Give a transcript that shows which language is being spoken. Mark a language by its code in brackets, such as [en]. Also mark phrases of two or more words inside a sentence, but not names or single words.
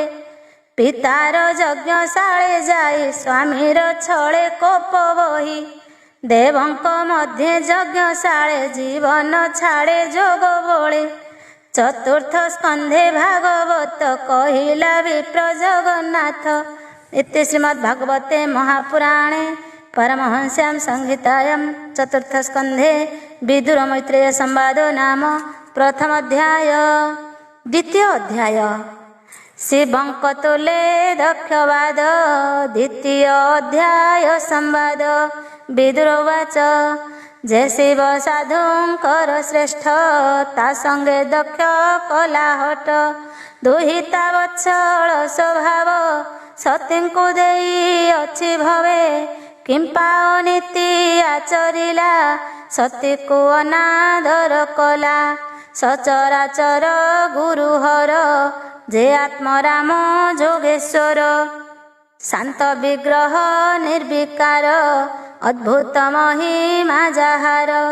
[or] ପିତାର ଯଜ୍ଞଶାଳେ ଯାଇ ସ୍ୱାମୀର ଛଳେ କୋପ ବହି। ଦେବଙ୍କ ମଧ୍ୟେ ଯଜ୍ଞଶାଳେ ଜୀବନ ଛାଡ଼େ ଯୋଗ ବଳେ। ଚତୁର୍ଥ ସ୍କନ୍ଧେ ଭାଗବତ କହିଲା ବିପ୍ର ଜଗନ୍ନାଥ। [sa] इति श्रीमद्भागवते महापुराणे परमहंस्यां संहितायां चतुर्थ स्कन्धे विदुर मैत्रेय संवादो नाम प्रथम अध्याय। [or] ଦ୍ୱିତୀୟ ଅଧ୍ୟାୟ ଶିବଙ୍କ ତୁଲେ ଦକ୍ଷବାଦ। ଦ୍ୱିତୀୟ ଅଧ୍ୟାୟ ସମ୍ବାଦ। ବିଦୁରୱାଚ ଯେ ଶିବ ସାଧୁଙ୍କର ଶ୍ରେଷ୍ଠ ତା ସଙ୍ଗେ ଦକ୍ଷ କଲହଟ। ଦୁହିତା ବତ୍ସଳ ସ୍ୱଭାବ सतीଙ୍କୁ ଦେଇ ଅଛି ଭବେ। କିମ୍ପା ଅନୀତି ଆଚରିଲା ସତୀକୁ ଅନାଦର କଲା। ସଚରାଚର ଗୁରୁହର ଯେ ଆତ୍ମରାମ ଯୋଗେଶ୍ୱର। ଶାନ୍ତ ବିଗ୍ରହ ନିର୍ବିକାର ଅଦ୍ଭୁତ ମହିମା ଯାହାର।